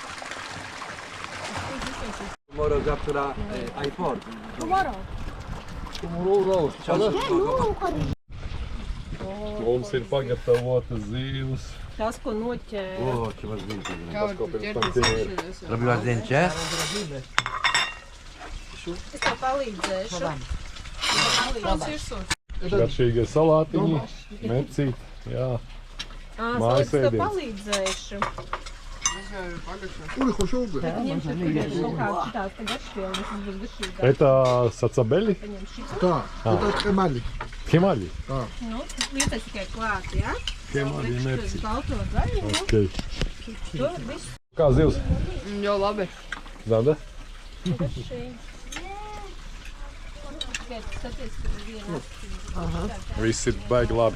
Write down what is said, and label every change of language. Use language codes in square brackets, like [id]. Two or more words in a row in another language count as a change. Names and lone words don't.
[en] Tomorrow завтра iPort. [lv] Mums ir pagatavotas zivs. Tās, ko noķēra. [pl] O, trzeba zdjęcie. Robiłaś zdjęcie? [lv] Es tev palīdzēšu. Garšīgie salātiņi, mecīt, jā. Mājas Es tev ēdiens. palīdzēšu. Ui, hošūga. Ņemšu kaut kādas šitās te garšvielas, tas būs garšīgāk. [ru] Это сацабели? Да, это хемали. Хемали? [lv] Nu, lietas tikai klāt, jā? [ru] Хемали, [lv] Uz balto zaļu, Okei. to visu Kā zivs? Jo, labi. Zanda? garšīgi. Tikai skaties, ka ir viena. Viss ir baigi labi.